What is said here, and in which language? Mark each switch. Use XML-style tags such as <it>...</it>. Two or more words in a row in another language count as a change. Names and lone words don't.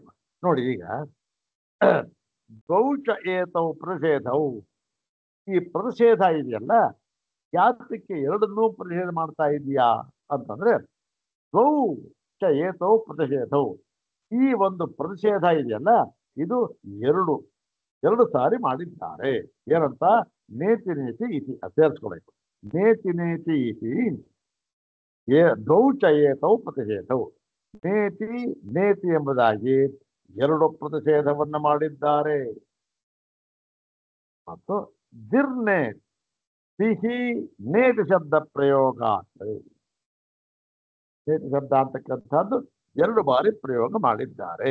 <kn>ನೋಡಿ, ಈಗ</kn> <sa>ದ್ವೌಚ ಏತವು ಪ್ರತಿಷೇಧವು,</sa> <kn>ಈ ಪ್ರತಿಷೇಧ ಇದೆಯಲ್ಲ, ಯಾತಕ್ಕೆ ಎರಡನ್ನೂ ಪ್ರತಿಷೇಧ ಮಾಡ್ತಾ ಇದೆಯಾ ಅಂತಂದ್ರೆ,</kn> <sa>ದ್ವೌ ಚ ಏತವು ಪ್ರತಿಷೇಧವು,</sa> <kn>ಈ ಒಂದು ಪ್ರತಿಷೇಧ ಇದೆಯಲ್ಲ ಇದು ಎರಡು ಸಾರಿ ಮಾಡಿದ್ದಾರೆ. ಏನಂತ?</kn> <sa>ನೇತಿ ನೇತಿ ಇತಿ ಸೇರಿಸ್ಕೊಬೇಕು. ನೇತಿ ನೇತಿ ಇತಿ ದ್ವೌ ಚ ಏತವು ಪ್ರತಿಷೇಧವು, ನೇತಿ ನೇತಿ</sa> <kn>ಎಂಬುದಾಗಿ ಎರಡು ಪ್ರತಿಷೇಧವನ್ನು ಮಾಡಿದ್ದಾರೆ. ಮತ್ತು ದಿರ್ನೆ ಸಿಹಿ ನೇತಿ ಶಬ್ದ ಪ್ರಯೋಗ, ನೇತಿ ಶಬ್ದ ಅಂತಕ್ಕಂಥದ್ದು ಎರಡು ಬಾರಿ ಪ್ರಯೋಗ ಮಾಡಿದ್ದಾರೆ.</kn>